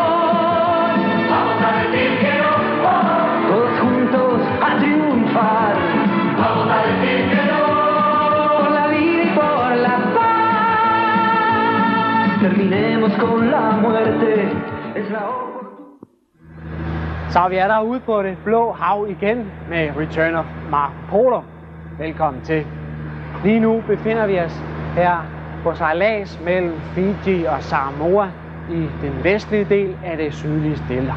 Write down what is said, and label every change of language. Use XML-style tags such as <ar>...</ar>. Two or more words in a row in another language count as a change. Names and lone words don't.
<es>Vamos a decir que no, oh. Todos juntos a triunfar. Vamos a decir que no. Por la vida y por la paz. Terminemos con la muerte. Es la hora.</es> <da>Så vi er derude på det blå hav igen med Return of Polo. Velkommen til. Lige nu befinder vi os her på sejlads mellem Fiji og Samoa i den vestlige del af det sydlige Stillehav.</da>